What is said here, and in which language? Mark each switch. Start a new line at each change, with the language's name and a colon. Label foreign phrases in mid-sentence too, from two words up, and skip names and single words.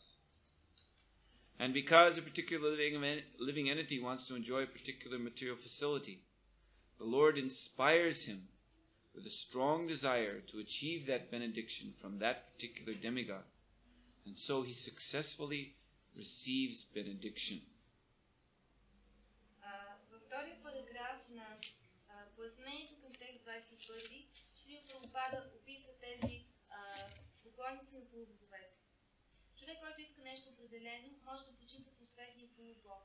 English: And because a particular living entity wants to enjoy a particular material facility, the Lord inspires him with a strong desire to achieve that benediction from that particular demigod. And so he successfully receives benediction.
Bulgarian: Във втория параграф на пояснението към текст 21, Шрила Прабхупада описва тези поклонници на полубоговете. Човек, който иска нещо определено, може да почита съответния полубог.